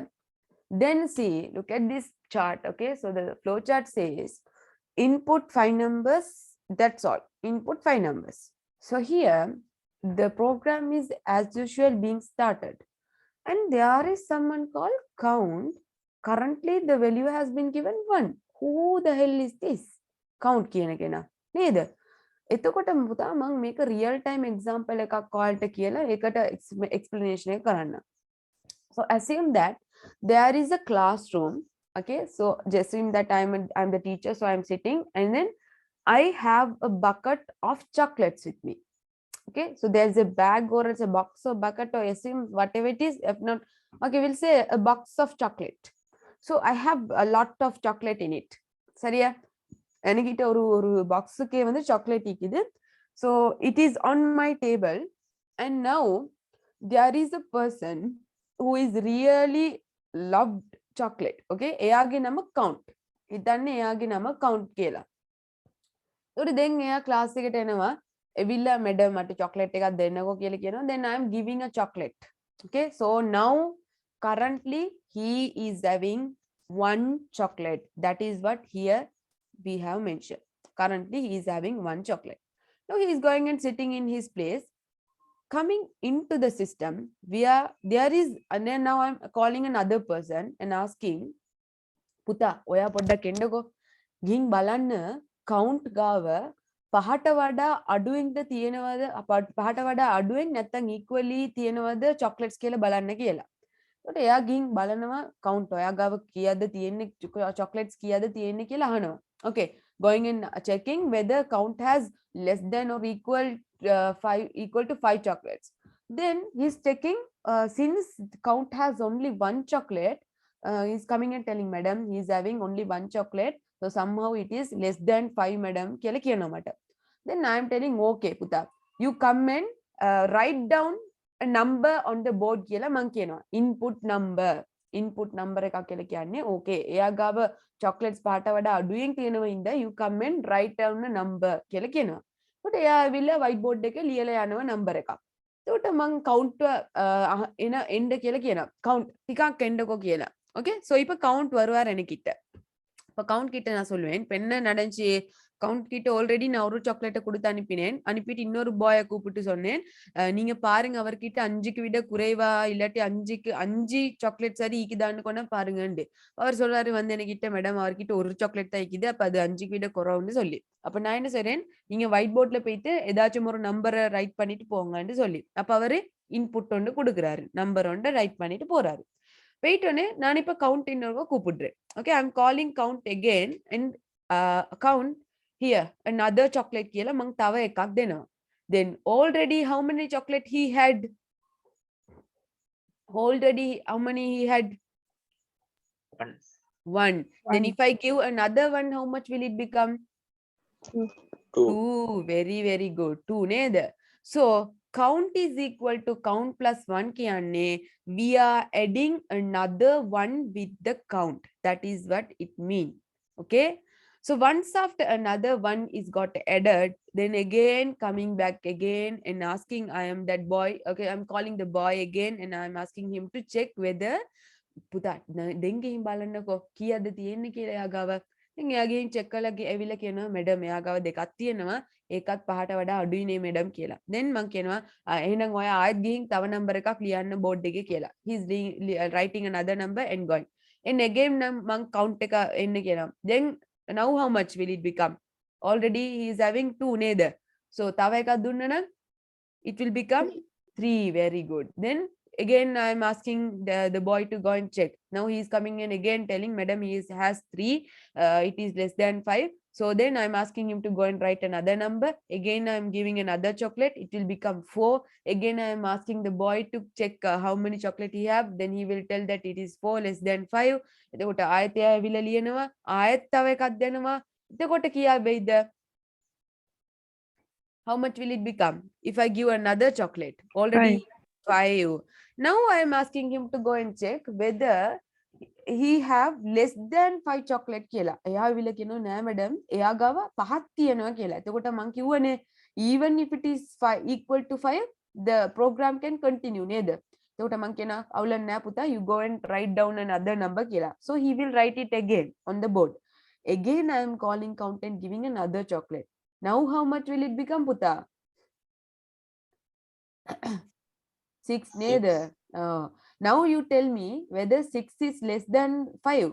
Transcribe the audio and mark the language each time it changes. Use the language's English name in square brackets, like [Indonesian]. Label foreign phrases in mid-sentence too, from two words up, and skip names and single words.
[English] Then see, look at this chart. Okay, so the flow chart says input 5 numbers. That's all. Input 5 numbers. So here the program is as usual being started, and there is someone called count. Currently the value has been given 1. Who the hell is this? Count [Sinhala] කියන කෙනා නේද? එතකොට පුතා මම මේක [English] real time example [Sinhala] එකක් ඔයාලට කියලා ඒකට explanation එක කරන්න. [English] So assume that there is a classroom. Okay, so just assume that I'm the teacher, so I'm sitting and then I have a bucket of chocolates with me. Okay, so there's a bag or it's a box or bucket or assume whatever it is. If not, okay, we'll say a box of chocolate. So I have a lot of chocolate in it. [Tamil] சரியா? என்கிட்ட ஒரு பாக்ஸுக்கே வந்து சாக்லேட் இருக்குது. [English] So it is on my table and now there is a person who is really loved chocolate. [Sinhala] Okay, එයාගේ නම count. හිතන්නේ එයාගේ නම count කියලා. ඒකට දැන් එයා ක්ලාස් එකට එනවා. එවිල්ලා මැඩම් මට chocolate එකක් දෙන්නකෝ කියලා කියනවා. [English] Then I am giving a chocolate. Okay, so now currently he is having 1 chocolate. That is what here we have mentioned. Currently he is having 1 chocolate. Now he is going and sitting in his place. Coming into the system, there is, and then now I'm calling another person and asking, [Sinhala] පුතා ඔයා පොඩ්ඩක් එන්නකෝ. ගිහින් බලන්න count ගාව පහට වඩා අඩුවෙන්ද තියෙනවද පහට වඩා අඩුවෙන් නැත්නම් equally තියෙනවද chocolates කියලා බලන්න කියලා. ඒකට එයා ගිහින් බලනවා count ඔයා ගාව කීයද තියෙන්නේ chocolates කීයද තියෙන්නේ කියලා අහනවා. [English] Okay, going and checking whether count has less than or equal to 5 chocolates. Then he's checking since count has only 1 chocolate, he's coming and telling madam he's having only one chocolate, so somehow it is less than 5 madam [Sinhala] කියලා කියනවා මට. [English] Then I am telling okay පුතා, you come and write down a number on the board [Sinhala] කියලා මං කියනවා. [English] input number [Sinhala] එකක් කියලා කියන්නේ okay එයා ගාව chocolates පාට වඩා අඩුවෙන් තියෙනවා ඉඳ [English] you come and write down a number [Sinhala] කියලා කියනවා. ඒකට එයා ඇවිල්ලා [English] white board [Sinhala] එකේ ලියලා යනවා number එකක්. ඒකට මං count එන end කියලා කියනවා. count ටිකක් එන්නකෝ කියලා. [English] okay so [Tamil] இப்ப count வருவார் எனக்கிட்ட. இப்ப count கிட்ட நான் சொல்லுவேன் இப்ப என்ன நடந்துச்சு, கவுண்ட் கிட்ட ஆல்ரெடி நான் ஒரு சாக்லேட்டை கொடுத்து அனுப்பினேன். அனுப்பிட்டு இன்னொரு பாயை கூப்பிட்டு சொன்னேன் நீங்க பாருங்க அவர்கிட்ட 5க்கு விட குறைவா இல்லாட்டி 5 சாக்லேட் சரி ஈக்குதான்னு கொண்டா பாருங்கண்டு. அவர் சொல்றாரு வந்து என்கிட்ட மேடம் அவர்கிட்ட ஒரு சாக்லேட் தான் ஈக்குது, அப்ப அது 5க்கு விட குறவுன்னு சொல்லி. அப்ப நான் என்ன செய்றேன், நீங்க ஒயிட் போர்ட்ல போயிட்டு ஏதாச்சும் ஒரு நம்பரை ரைட் பண்ணிட்டு போங்கன்னு சொல்லி, அப்ப அவரு இன்புட் ஒன்று கொடுக்குறாரு, நம்பர் ஒன்று ரைட் பண்ணிட்டு போறாரு. போயிட்டோன்னே நான் இப்ப கவுண்ட் இன்னொரு கூப்பிடுறேன். [English] okay I am calling count again and count here another chocolate [Sinhala] කියලා මං තව එකක් දෙනවා. [English] Then already how many chocolate he had? Already how many he had? One. Then if I give another one, how much will it become? Two. Very very good. 2 නේද? So count is equal to count plus 1 කියන්නේ we are adding another one with the count. That is what it means. Okay. So once after another one is got added, then again coming back again and asking I am that boy. Okay, I'm calling the boy again and I'm asking him to check whether [Sinhala] පුතා දෙන් ගිහින් බලන්නකෝ කීයද තියෙන්නේ කියලා එයා ගාව. ඉතින් එයා ගිහින් check කරලා ඇවිල්ලා කියනවා madam එයා ගාව දෙකක් තියෙනවා ඒකත් පහට වඩා අඩුයි නේ madam කියලා. then මං කියනවා එහෙනම් ඔයා ආයෙත් ගිහින් තව number එකක් ලියන්න board එකේ කියලා. [English] he's writing another number and going. and again [Sinhala] මං count එක එන්න කියනවා. [English] then now how much will it become? Already he is having 2 neda. So [Sinhala] තව එකක් දුන්න නම් [English] it will become 3. Very good. Then again I am asking the boy to go and check. Now he is coming in again telling madam he has 3, it is less than 5. So then I am asking him to go and write another number. Again I am giving another chocolate, it will become 4. Again I am asking the boy to check how many chocolate he have. Then he will tell that it is 4 less than 5. [Sinhala] එතකොට ආයෙත් එයා ඇවිල්ලා ලියනවා ආයෙත් තව එකක් දෙනවා. එතකොට කියා වෙයිද? [English] How much will it become if I give another chocolate? Already 5. Now I am asking him to go and check whether he have less than 5 chocolate කියලා. [Sinhala] එයා විල කියනවා නෑ madam එයා ගාව පහක් තියෙනවා කියලා. එතකොට මං කිව්වනේ [English] even if it is equal to 5 the program can continue නේද? [Sinhala] එතකොට මං කියනවා අවුලක් නෑ පුතා [English] you go and write down another number [Sinhala] කියලා. [English] So he will write it again on the board. Again I am calling count and giving another chocolate. Now how much will it become puta? [Sinhala] 6 neda. [English] Now you tell me whether 6 is less than 5.